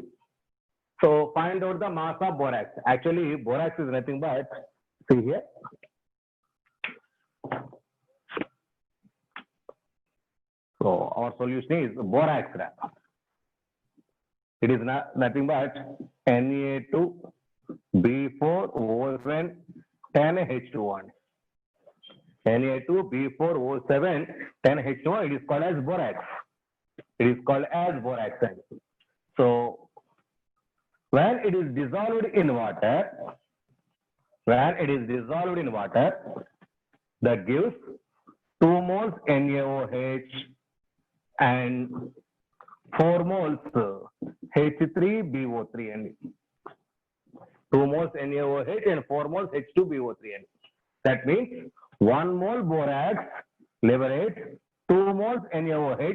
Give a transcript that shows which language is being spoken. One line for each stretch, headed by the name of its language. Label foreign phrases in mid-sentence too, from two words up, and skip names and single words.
English: So find out the mass of borax. Actually, borax is nothing but, see here. So our solution is borax. It is nothing but Na2B4O7 10H2O. Na2B4O7 10H2O. It is called as borax. It is called as borax. So when it is dissolved in water, that gives 2 moles NaOH and 4 moles H3BO3 and 2 moles NaOH and 4 moles H2BO3 and that means 1 mole borax liberates 2 moles NaOH.